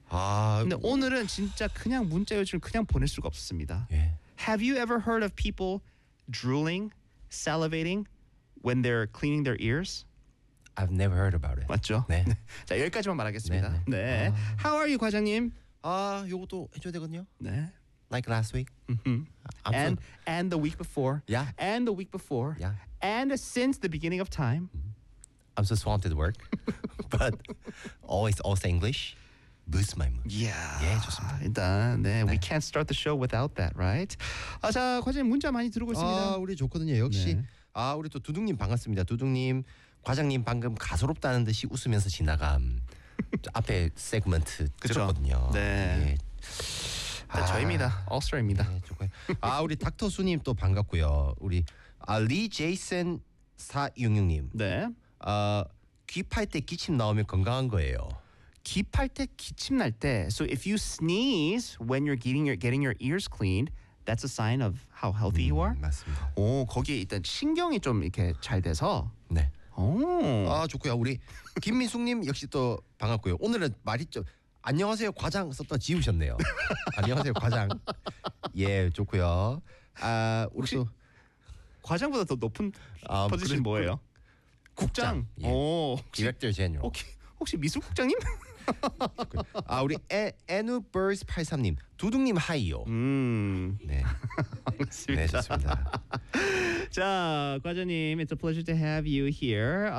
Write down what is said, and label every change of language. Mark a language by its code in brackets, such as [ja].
[ko] 근데 오늘은 진짜 그냥 문자 요즘 그냥 보낼 수가 없습니다. [en] Yeah. Have you ever heard of people drooling, salivating when they're cleaning their ears? I've never heard about it. [ko] 맞죠? 네. 자, 여기까지만 말하겠습니다. 네. 네. 네. [en] How are you, [ko] 과장님? 아, 요것도 해줘야 되거든요. 네. [en] Like last week. Mm-hmm. And the week before. Yeah. And the week before. Yeah. And since the beginning of time. I'm so swamped at work. But always, also English. Boost my mood. Yeah. [ko] 예, 좋습니다. 일단, 네. [en] 네. We can't start the show without that, right? [ko] 아, 자, 과장님 문자 많이 들어오고 있습니다. 아, 우리 좋거든요. 역시. 네. 아, 우리 또 두둥님 반갑습니다. 두둥님. 과장님 방금 가소롭다는 듯이 웃으면서 지나간 앞에 세그먼트 들었거든요. 네. 예. 아, 저입니다. 올스타입니다. 네, 좋고요. 아, 우리 닥터 수님 또 반갑고요. 우리 리 제이슨 466님. 네. 귀 팔 때 기침 나오면 건강한 거예요. 귀 팔 때 기침 날 때. [en] So if you sneeze when you're getting your ears cleaned, that's a sign of how healthy you are. [ko] 맞습니다. 오, 거기에 일단 신경이 좀 이렇게 잘 돼서. 네. 오. 아, 좋고요. 우리 김민숙님 역시 또 반갑고요. 오늘은 말이 좀 안녕하세요 과장 썼다 지우셨네요. 안녕하세요 과장. 예, 좋고요. 아, 우리 또 과장보다 더 높은 포지션 그래, 뭐예요? 국장. 오, [en] 디렉터 제니럴. [ko] 혹시, 혹시 미술 국장님? 아, 우리 에누버스83님 두둥님 하이요. 네. 반갑습니다. 네, 좋습니다. [en] 자, 과장님, it's a pleasure to have you here.